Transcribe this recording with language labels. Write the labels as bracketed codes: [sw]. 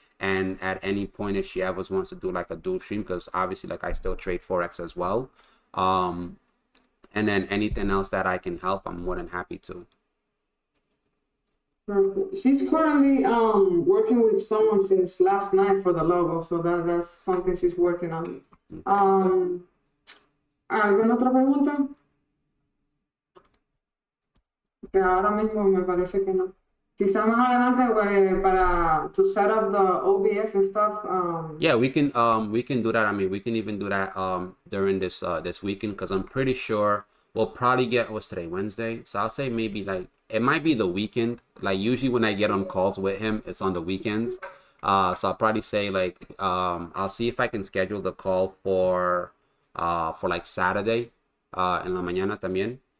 [en] And at any point, if she ever wants to do like a dual stream, because obviously like I still trade Forex as well, um and then anything else that I can help, I'm more than happy to. Perfect. She's currently working with someone since last night for the logo, so that's something she's working on. [es] Um, ¿Alguna otra pregunta? Que ahora mismo me parece que no. Quizá más adelante para [en] to set up the OBS and stuff. Yeah, we can do that. I mean, we can even do that during this weekend, because I'm pretty sure we'll probably get, what's today, Wednesday? So I'll say maybe like it might be the weekend. Like usually when I get on calls with him, it's on the weekends. So I'll probably say like I'll see if I can schedule the call for like Saturday [es] en la mañana también.